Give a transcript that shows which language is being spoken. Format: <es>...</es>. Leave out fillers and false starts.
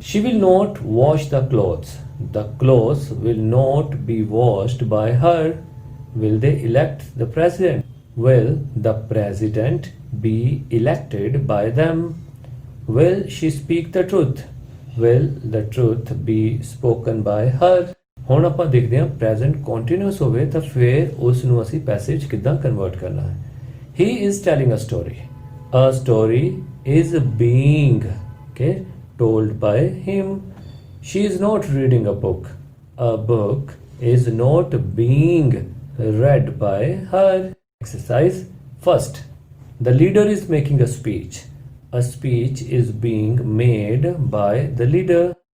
<en>She will not wash the clothes. The clothes will not be washed by her. Will they elect the president? Will the president be elected by them? Will she speak the truth? Will the truth be spoken by her?</en> <pa>ਹੁਣ ਆਪਾਂ ਦੇਖਦੇ ਹਾਂ present continuous ਹੋਵੇ ਤਾਂ ਫਿਰ ਉਸ ਨੂੰ ਅਸੀਂ passage ਕਿੱਦਾਂ convert ਕਰਨਾ ਹੈ.</pa> <en>He is telling a story. A story is being told by him. She is not reading a book. A book is not being read by her. Exercise. First, the leader is making a speech. A speech is being made by the leader.</en>